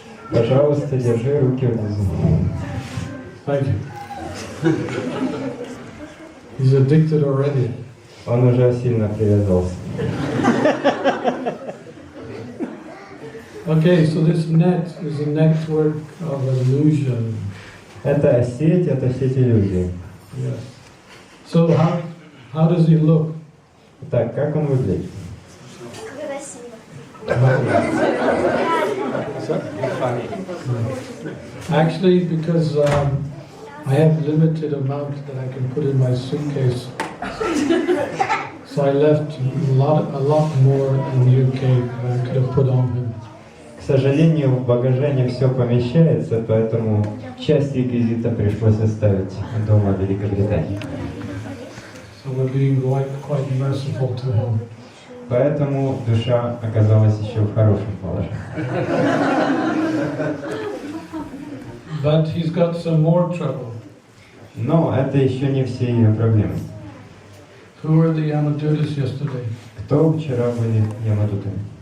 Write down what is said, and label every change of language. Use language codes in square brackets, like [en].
[ru] Пожалуйста, держи руки внизу. [en] Thank you. He's addicted already. [ru] Он уже сильно привязался. [en] Okay, so this net is a network of illusion. [ru] Это сеть иллюзий. [en] Yes. So how does he look? [ru] Так, как он выглядит? [en] Actually, because I have limited amount that I can put in my suitcase, so I left a lot more in the UK that I could have put on him. [ru] К сожалению, в багаже не все помещается, поэтому часть реквизита пришлось оставить дома в Великобритании. [en] So we're being quite merciful to him. [ru] Поэтому душа оказалась еще в хорошем положении. [en] But he's got some more trouble. [ru] Но это еще не все ее проблемы. [en] Who were the Yamadutas yesterday? [ru] Кто вчера были ямадутами?